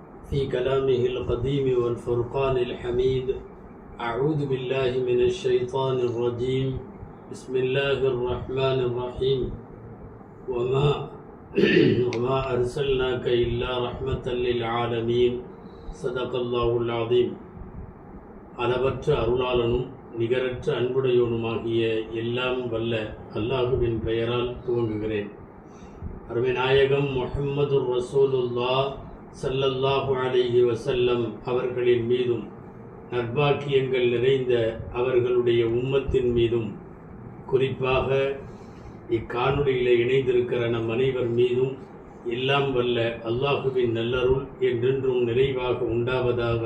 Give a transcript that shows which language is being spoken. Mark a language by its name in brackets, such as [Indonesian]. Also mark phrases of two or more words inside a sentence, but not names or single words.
[Arabic] في كلامه القديم والفرقان الحميد. أعوذ بالله من الشيطان الرجيم. بسم الله الرحمن الرحيم. وما أرسلناك إلا رحمة للعالمين. صدق الله العظيم. [Tamil] அளவற்ற அருளாளனும் நிகரற்ற அன்புடையோனுமாகிய எல்லாம் வல்ல அல்லாஹுவின் பெயரால் துவங்குகிறேன். அருமை நாயகம் முஹம்மது [Arabic] رسول الله صلى الله عليه وسلم [Tamil] அவர்களின் மீதும் நற்பாக்கியங்கள் நிறைந்த அவர்களுடைய உம்மத்தின் மீதும் குறிப்பாக இக்காணொலியில் இணைந்திருக்கிற நம் அனைவர் மீதும் எல்லாம் வல்ல அல்லாஹுவின் நல்லருள் என்றென்றும் நிறைவாக உண்டாவதாக.